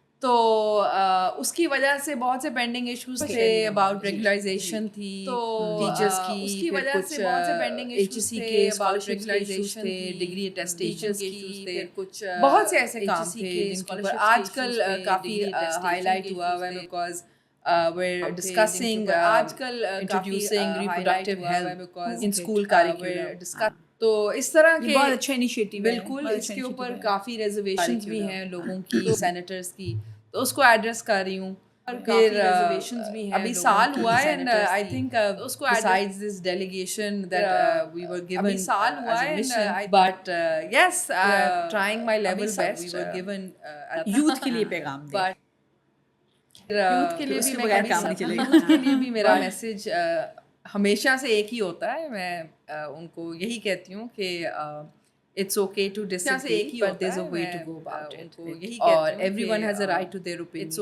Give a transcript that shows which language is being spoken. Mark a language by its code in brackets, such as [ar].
[ur] تو اس کی وجہ سے بہت سے پینڈنگ ایشوز تھے, اباؤٹ ریگولائزیشن تھی ٹیچرس کی, اس کی وجہ سے بہت سے پینڈنگ ایشوز تھے, اباؤٹ ریگولائزیشن تھے, ڈگری اٹیسٹیشن کی, پھر کچھ بہت سے ایسے کام تھے جن کے اوپر آج کل کافی ہائی لائٹ ہوا ہے, بیکاز [en] we're discussing [ur] آج کل [en] introducing reproductive health in school curriculum. [ur] تو اس طرح کے بہت اچھا انیشیٹو ہے, بالکل اس کے اوپر کافی ریزرویشنز بھی ہیں لوگوں کی, سینیٹرز کی, تو اس کو ایڈریس کر رہی ہوں. پھر ابھی سال ہوا ہے, [en] and I think besides this delegation that we were given, [ur] ابھی سال ہوا ہے, [en] but yes, trying my level best, we were given [ur] youth کے لیے پیغام دیں. یوتھ کے لیے بھی بغیر کام نہیں چلے گا. یوتھ کے لیے بھی میرا میسج ہمیشہ سے ایک ہی ہوتا ہے, میں ان کو یہی کہتی ہوں کہ [en] it's okay to disagree, but there's a way to go about it, [ur] اور [en] everyone has a right to their opinion.